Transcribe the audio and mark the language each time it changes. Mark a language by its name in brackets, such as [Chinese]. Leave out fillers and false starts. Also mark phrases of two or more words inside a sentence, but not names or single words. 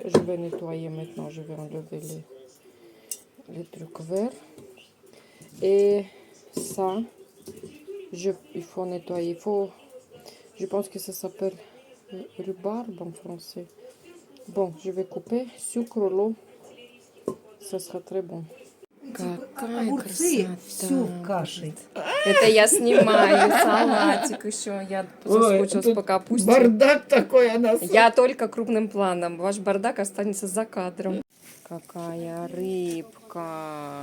[French] Je vais nettoyer maintenant. Je vais enlever les trucs verts. Et ça, il faut nettoyer. Je pense que ça s'appelle rhubarbe en français. Bon, je vais couper. Sucre, l'eau. Ça sera très bon. [Russian] Какая Огурцы всю красота. кашей. Это я снимаю салатик еще. Я соскучилась по капусте. Бардак такой она. Я только крупным планом. Ваш бардак останется за кадром. Какая рыбка.